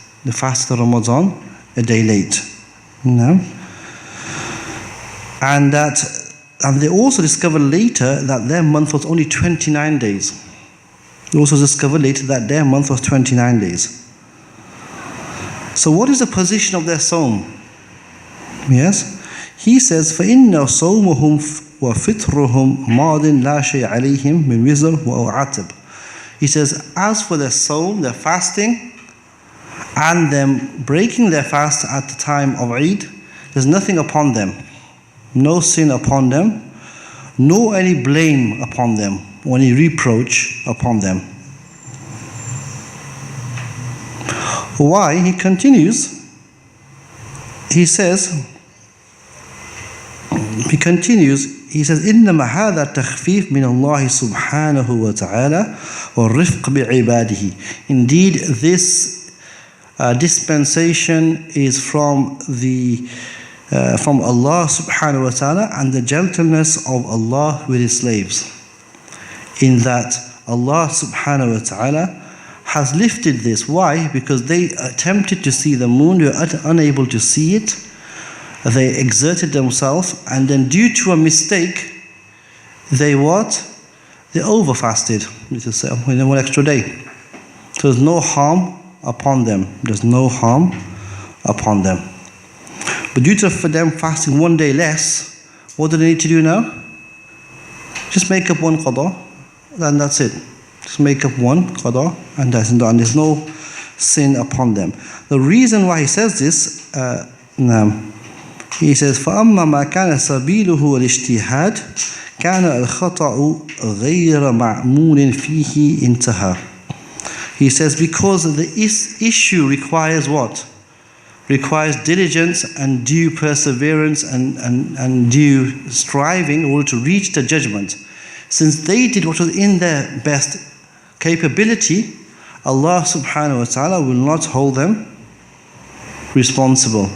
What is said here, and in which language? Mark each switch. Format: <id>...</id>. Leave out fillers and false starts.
<en>They fasted Ramadan a day late. No? And they also discovered later that their month was only 29 days. They also discovered later that their month was 29 days. So what is the position of their Sawm? Yes? He says,</en> <ar>فَإِنَّ صَوْمُهُمْ وَفِطْرُهُمْ مَاضٍ لَا شَيْءَ عَلَيْهِمْ مِنْ وِزْرٍ وَعَتَبٍ.</ar> <en>He says, as for their Sawm, their fasting, and them breaking their fast at the time of Eid, there's nothing upon them. No sin upon them, nor any blame upon them, or any reproach upon them. Why? He continues. He says,</en> <ar>إنما هذا تخفيف من الله سبحانه وتعالى والرفق بعباده.</ar> <en>Indeed, this dispensation is from Allah subhanahu wa ta'ala and the gentleness of Allah with His slaves. In that Allah subhanahu wa ta'ala has lifted this. Why? Because they attempted to see the moon, they were unable to see it. They exerted themselves, and then due to a mistake, they overfasted. This is one extra day. So there's no harm upon them. There's no harm upon them. But due to for them fasting one day less, what do they need to do now? Just make up one qada, and that's it. Just make up one qada, and that's done. There's no sin upon them. The reason why he says</en> <ar>this, he says, فَأَمَّا مَا كَانَ سَبِيلُهُ وَالِاجْتِهَادِ كَانَ الْخَطَأُ غَيْرَ مَعْمُولٍ فِيهِ انْتَهَى.</ar> <en>He says, because the issue requires what? Requires diligence and due perseverance and due striving in order to reach the judgment. Since they did what was in their best capability, Allah subhanahu wa ta'ala will not hold them responsible.</en>